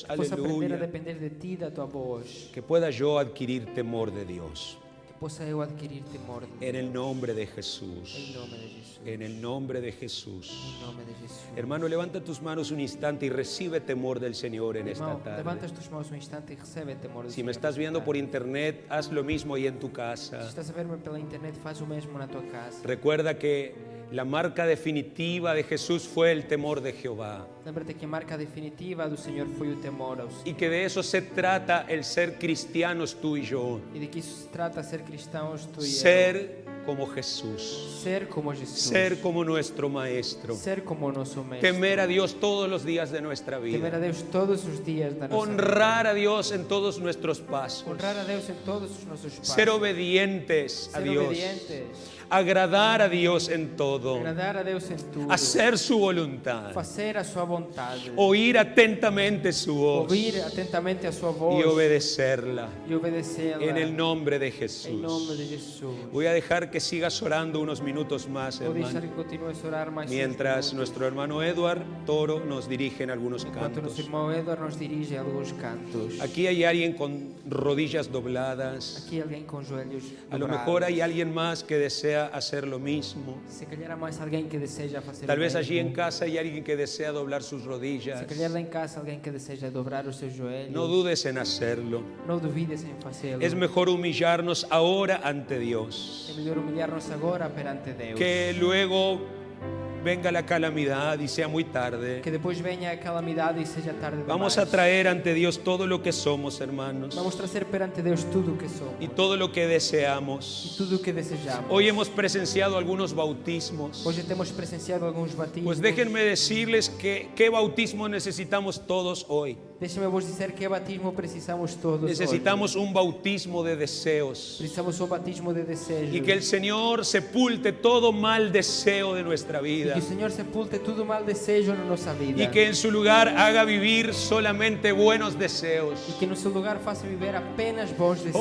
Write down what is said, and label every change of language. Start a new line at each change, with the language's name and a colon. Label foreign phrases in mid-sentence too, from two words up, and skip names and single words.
Portuguese: Que possa aprender a
Spanish: Aleluya.
Portuguese: depender de ti, da tua voz.
Spanish: Que pueda yo adquirir temor de Dios.
Portuguese: Que possa eu adquirir temor de
Spanish: En
Portuguese: Deus.
Spanish: el nombre de
Portuguese: Em
Spanish: Jesús.
Portuguese: nome de Jesus.
Spanish: En el nombre de Jesús.
Portuguese: Em nome de Jesus.
Spanish: Hermano, levanta tus manos un instante y recibe temor del Señor en esta
Portuguese: Irmão, levanta
Spanish: tarde.
Portuguese: as tuas mãos um instante e recebe temor do
Spanish: Si me
Portuguese: Senhor
Spanish: estás
Portuguese: nesta
Spanish: viendo por
Portuguese: tarde.
Spanish: internet, haz lo mismo ahí en tu
Portuguese: Se
Spanish: casa.
Portuguese: estás a ver-me pela internet, faz o mesmo na tua casa.
Spanish: Recuerda que la marca definitiva de Jesús fue el temor de Jehová.
Portuguese: Lembra-te que a marca definitiva do Senhor foi o temor ao Senhor.
Spanish: Y que de eso se trata el ser cristianos tú y yo.
Portuguese: E de que isso se trata ser cristãos, tu e eu.
Spanish: Ser como Jesús,
Portuguese: ser como Jesus,
Spanish: ser como nuestro Maestro,
Portuguese: ser como o nosso mestre,
Spanish: temer a Dios todos los días de nuestra
Portuguese: temer
Spanish: vida,
Portuguese: a Deus todos os dias da nossa vida,
Spanish: honrar a Dios en todos nuestros pasos,
Portuguese: honrar a Deus em todos os nossos passos,
Spanish: ser obedientes a
Portuguese: ser
Spanish: Dios,
Portuguese: obedientes,
Spanish: agradar a Dios en todo,
Portuguese: agradar a Deus em tudo,
Spanish: hacer su voluntad,
Portuguese: fazer a sua vontade,
Spanish: oír atentamente su voz
Portuguese: ouvir atentamente a sua voz
Spanish: y obedecerla.
Portuguese: e obedecê-la
Spanish: En el nombre de
Portuguese: em nome de
Spanish: Jesús.
Portuguese: Jesus.
Spanish: Voy a dejar que sigas orando unos minutos más,
Portuguese: Vou deixar
Spanish: hermano,
Portuguese: que continues a orar mais
Spanish: mientras
Portuguese: uns minutos,
Spanish: nuestro hermano Edward Toro nos dirige en algunos
Portuguese: enquanto nosso
Spanish: cantos.
Portuguese: irmão Edward nos dirige alguns cantos.
Spanish: Aquí hay alguien con rodillas dobladas.
Portuguese: Aqui alguém com joelhos
Spanish: A lo
Portuguese: dobrados.
Spanish: mejor hay alguien más que desea hacer lo mismo.
Portuguese: Se calhar há mais alguém que deseja fazer
Spanish: Tal
Portuguese: o
Spanish: vez
Portuguese: mesmo.
Spanish: allí en casa hay alguien que desea doblar sus rodillas.
Portuguese: Se calhar lá em casa alguém que deseja dobrar os seus joelhos.
Spanish: No dudes en hacerlo.
Portuguese: Não duvides em fazê-lo.
Spanish: Es mejor humillarnos ahora ante
Portuguese: É
Spanish: Dios,
Portuguese: melhor humilhar-nos agora perante Deus.
Spanish: que luego venga la calamidad y sea muy tarde.
Portuguese: Que depois venha a calamidade e seja tarde demais.
Spanish: Vamos a traer ante Dios todo lo que somos, hermanos,
Portuguese: Vamos trazer perante Deus tudo o que somos
Spanish: y todo lo que
Portuguese: e
Spanish: deseamos.
Portuguese: tudo o que desejamos.
Spanish: Hoy hemos presenciado algunos bautismos.
Portuguese: Hoje temos presenciado alguns batismos.
Spanish: Pues déjenme decirles que qué bautismo necesitamos todos hoy.
Portuguese: Deixem-me vos dizer que batismo precisamos todos.
Spanish: Necesitamos
Portuguese: hoje.
Spanish: un bautismo de deseos
Portuguese: Precisamos um batismo de desejo.
Spanish: y que el Señor sepulte todo mal deseo de nuestra
Portuguese: E
Spanish: vida
Portuguese: que o Senhor sepulte todo mal desejo na nossa vida.
Spanish: y que en su lugar haga vivir solamente buenos deseos.
Portuguese: E que no seu lugar faça viver apenas bons desejos.